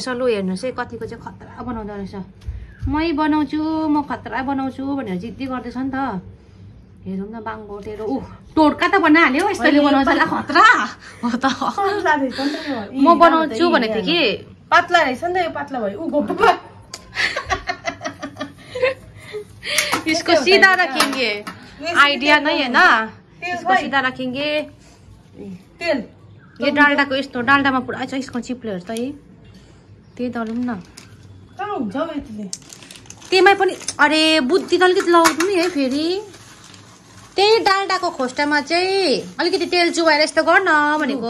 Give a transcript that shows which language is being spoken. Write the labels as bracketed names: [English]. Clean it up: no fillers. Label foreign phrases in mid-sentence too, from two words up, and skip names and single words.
[Nepali] लु हेर्नुहोस् है कतिको चाहिँ खतरा बनाउँदो रहेछ। मै बनाउँछु, म खतरा बनाउँछु भनेर जिद्दी गर्दैछ नि त। हेरौँ न बाङ्गो तेरो टोड्का त बनाइहाल्यो। यस्तोले बनाउँछ होला खतरा हो त। म बनाउँछु भनेको थिएँ कि। पातला रहेछ नि त यो। पातला भयो [Hindi] इसको सीधा रखेंगे, आइडिया नहीं है ना। इसको सीधा रखेंगे। [Nepali] तेल यो डाल्डाको यस्तो डाल्डामा पुरा छ यसको चिप्लेहरू त है त्यही दलौँ न कहाँ हुन्छ हौ यतिले त्यहीमै पनि अरे बुद्धि त अलिकति लगाउनु नि है फेरि त्यही डाल्डाको खोस्टामा चाहिँ अलिकति तेल चुहाएर यस्तो गर्न भनेको